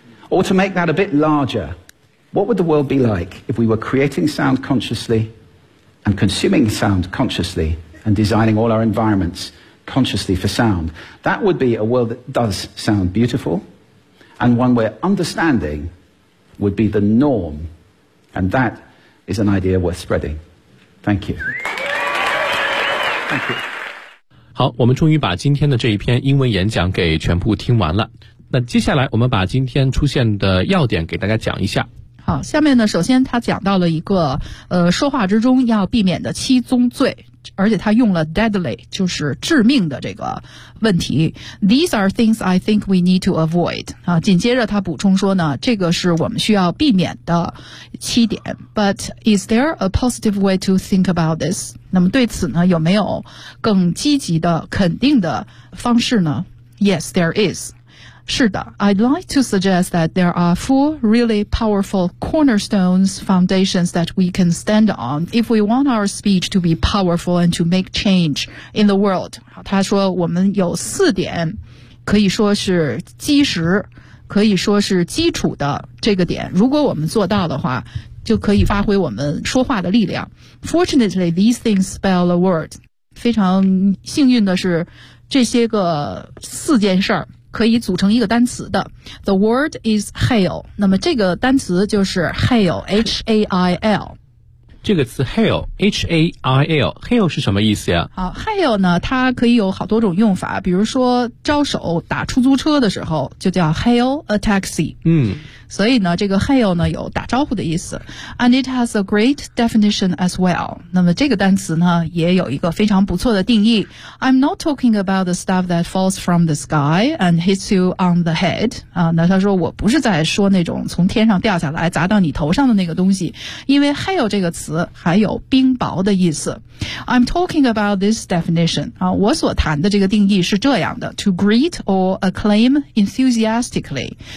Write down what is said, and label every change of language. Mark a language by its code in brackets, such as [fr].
[en] Or to make that a bit larger, what would the world be like if we were creating sound consciously and consuming sound consciously and designing all our environments consciously for sound? That would be a world that does sound beautiful, and one where understanding would be the norm, and that is an idea worth spreading. Thank you. Thank you. [zh] 好，我们终于把今天的这一篇英文演讲给全部听完了。那接下来我们把今天出现的要点给大家讲一下。好，下面呢，首先他讲到了一个说话之中要避免的七宗罪，而且他用了 deadly, 就是致命的这个问题。 [en] These are things I think we need to avoid. [zh] 啊，紧接着他补充说呢，这个是我们需要避免的七点。 [en] But is there a positive way to think about this? [zh] 那么对此呢，有没有更积极的肯定的方式呢？ [en] Yes, there is. [zh] 是的 [en] I'd like to suggest that there are 4 really powerful cornerstones foundations that we can stand on if we want our speech to be powerful and to make change in the world. [zh] 他说我们有四点可以说是基石可以说是基础的这个点如果我们做到的话就可以发挥我们说话的力量。 [en] Fortunately, these things spell a word. [zh] 非常幸运的是这些个四件事儿可以组成一个单词的。 [en] The word is hail. [zh] 那么这个单词就是 hail, H-A-I-L。这个词 hail, H-A-I-L, hail 是什么意思呀？好 ,hail 呢它可以有好多种用法，比如说招手打出租车的时候就叫 [en] hail a taxi。 [zh] 嗯。所以呢这个 hail 呢有打招呼的意思。 [en] And it has a great definition as well. [zh] 那么这个单词呢也有一个非常不错的定义。 [en] I'm not talking about the stuff that falls from the sky and hits you on the head. [zh] 啊那他说我不是在说那种从天上掉下来砸到你头上的那个东西。因为 hail 这个词还有冰雹的意思。 [en] I'm talking about this definition. [zh] 啊我所谈的这个定义是这样的。 [en] To greet or acclaim enthusiastically.